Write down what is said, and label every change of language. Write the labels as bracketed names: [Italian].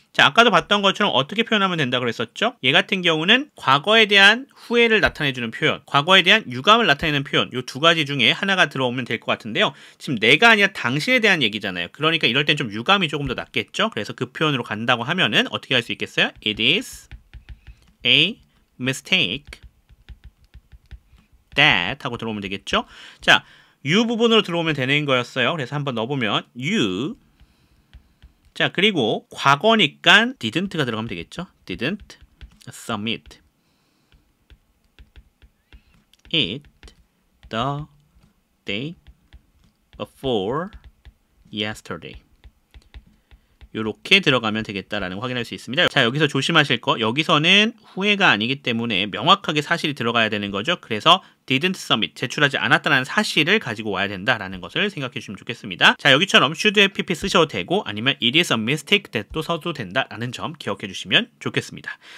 [Korean] 자, 아까도 봤던 것처럼 어떻게 표현하면 된다고 그랬었죠? 얘 같은 경우는 과거에 대한 후회를 나타내주는 표현, 과거에 대한 유감을 나타내는 표현, 이 두 가지 중에 하나가 들어오면 될 것 같은데요. 지금 내가 아니라 당신에 대한 얘기잖아요. 그러니까 이럴 땐 좀 유감이 조금 더 낫겠죠? 그래서 그 표현으로 간다고 하면은 어떻게 할 수 있겠어요? [English] It is a mistake that [Korean] 하고 들어오면 되겠죠? 자, you 부분으로 들어오면 되는 거였어요. 그래서 한번 넣어보면 you. 자, 그리고 과거니까 didn't가 들어가면 되겠죠? [English] didn't submit it the day before yesterday. [Korean] 이렇게 들어가면 되겠다라는 거 확인할 수 있습니다. 자, 여기서 조심하실 거, 여기서는 후회가 아니기 때문에 명확하게 사실이 들어가야 되는 거죠. 그래서 [English] didn't submit, [Korean] 제출하지 않았다는 사실을 가지고 와야 된다라는 것을 생각해 주시면 좋겠습니다. 자, 여기처럼 [English] should have pp [Korean] 쓰셔도 되고 아니면 [English] it is a mistake that [Korean] 도 써도 된다라는 점 기억해 주시면 좋겠습니다.